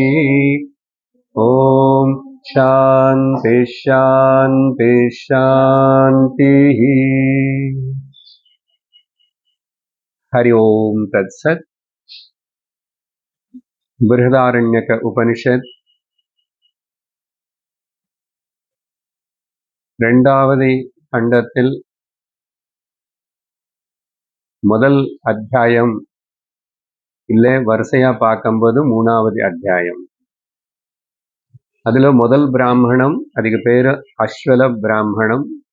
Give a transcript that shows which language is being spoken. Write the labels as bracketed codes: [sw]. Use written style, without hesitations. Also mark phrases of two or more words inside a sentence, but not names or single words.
[sa] ॐ शान्ति शान्ति शान्तिः। हरि ओम् तत्सत्। [ta] बृहदारण्यक उपनिषत् இரண்டாவது கண்டத்தில் முதல் அத்தியாயம் இல்ல வரிசையா பார்க்கும்போது மூணாவது அத்தியாயம். அதுல முதல் பிராமணம், அதுக்கு பேரு அஸ்வல பிராமணம்.